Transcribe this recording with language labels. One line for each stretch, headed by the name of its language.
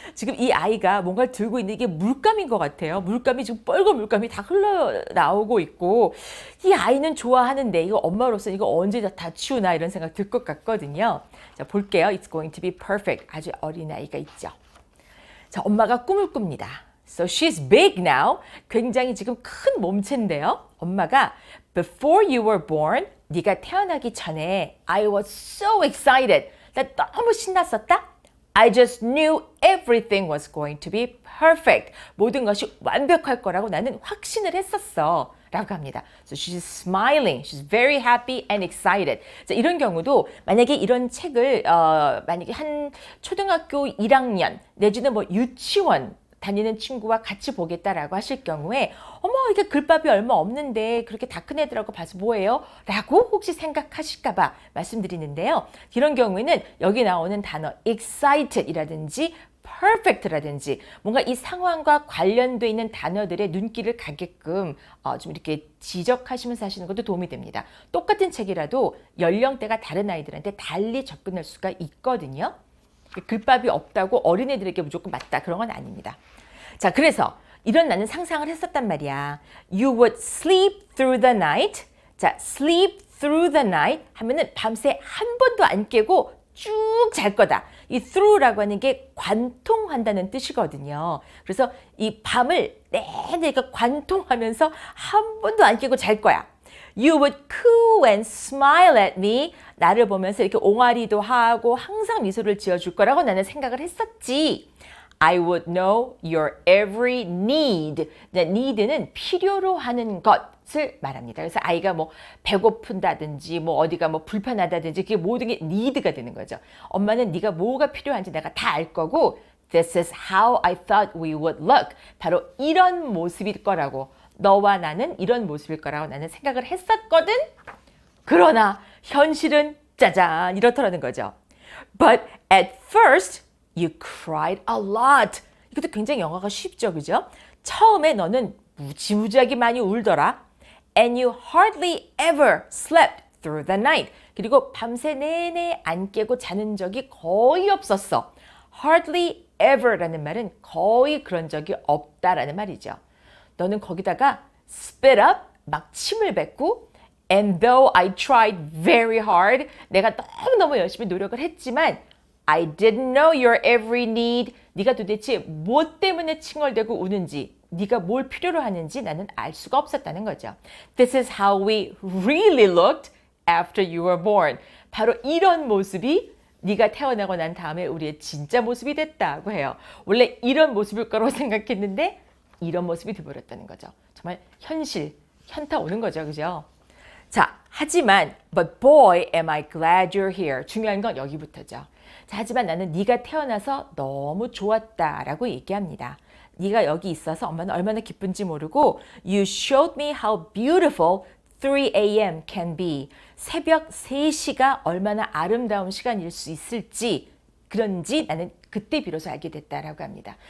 Korean: 지금 이 아이가 뭔가를 들고 있는 게 물감인 것 같아요. 물감이 지금 빨간 물감이 다 흘러나오고 있고 이 아이는 좋아하는데 이거 엄마로서 이거 언제 다 치우나 이런 생각 들 것 같거든요. 자, 볼게요. It's going to be perfect. 아주 어린 아이가 있죠. 자, 엄마가 꿈을 꿉니다.
English: So she's big now.
Korean: 굉장히 지금 큰 몸체인데요.
English: 엄마가 Before you were born,
Korean: 네가 태어나기 전에
English: I was so excited.
Korean: 나 너무 신났었다.
English: I just knew everything was going to be perfect.
Korean: 모든 것이 완벽할 거라고 나는 확신을 했었어. 라고 합니다.
English: So she's smiling. She's very happy and excited.
Korean: 자, 이런 경우도 만약에 이런 책을 만약에 한 초등학교 1학년 내지는 뭐 유치원 다니는 친구와 같이 보겠다라고 하실 경우에 어머 이게 글밥이 얼마 없는데 그렇게 다 큰 애들하고 봐서 뭐예요? 라고 혹시 생각하실까 봐 말씀드리는데요. 이런 경우에는 여기 나오는 단어 excited이라든지 perfect라든지 뭔가 이 상황과 관련돼 있는 단어들의 눈길을 가게끔 좀 이렇게 지적하시면서 하시는 것도 도움이 됩니다. 똑같은 책이라도 연령대가 다른 아이들한테 달리 접근할 수가 있거든요. 글밥이 없다고 어린애들에게 무조건 맞다 그런 건 아닙니다. 자, 그래서 이런 나는 상상을 했었단 말이야.
English: You would sleep through the night.
Korean: 자,
English: sleep through the night
Korean: 하면은 밤새 한 번도 안 깨고 쭉 잘 거다. 이 through라고 하는 게 관통한다는 뜻이거든요. 그래서 이 밤을 내내 관통하면서 한 번도 안 깨고 잘 거야.
English: You would coo and smile at me.
Korean: 나를 보면서 이렇게 옹알이도 하고 항상 미소를 지어줄 거라고 나는 생각을 했었지.
English: I would know your every need.
Korean: need는 필요로 하는 것을 말합니다. 그래서 아이가 뭐 배고픈다든지 뭐 어디가 뭐 불편하다든지 그게 모든 게 need가 되는 거죠. 엄마는 네가 뭐가 필요한지 내가 다 알 거고
English: This is how I thought we would look.
Korean: 바로 이런 모습일 거라고. 너와 나는 이런 모습일 거라고 나는 생각을 했었거든. 그러나 현실은 짜잔 이렇더라는 거죠.
English: But at first you cried a lot.
Korean: 이것도 굉장히 영어가 쉽죠, 그죠? 처음에 너는 무지무지하게 많이 울더라.
English: And you hardly ever slept through the night.
Korean: 그리고 밤새 내내 안 깨고 자는 적이 거의 없었어. Hardly ever라는 말은 거의 그런 적이 없다라는 말이죠. 너는 거기다가
English: spit up,
Korean: 막 침을 뱉고
English: And though I tried very hard,
Korean: 내가 너무너무 열심히 노력을 했지만
English: I didn't know your every need.
Korean: 네가 도대체 뭐 때문에 칭얼대고 우는지, 네가 뭘 필요로 하는지 나는 알 수가 없었다는 거죠.
English: This is how we really looked after you were born.
Korean: 바로 이런 모습이 네가 태어나고 난 다음에 우리의 진짜 모습이 됐다고 해요. 원래 이런 모습일 거라고 생각했는데 이런 모습이 돼버렸다는 거죠. 정말 현타 오는 거죠. 그죠? 자, 하지만
English: but boy, am I glad you're here.
Korean: 중요한 건 여기부터죠. 자, 하지만 나는 네가 태어나서 너무 좋았다라고 얘기합니다. 네가 여기 있어서 엄마는 얼마나 기쁜지 모르고
English: You showed me how beautiful 3 a.m. can be.
Korean: 새벽 3시가 얼마나 아름다운 시간일 수 있을지 그런지 나는 그때 비로소 알게 됐다라고 합니다.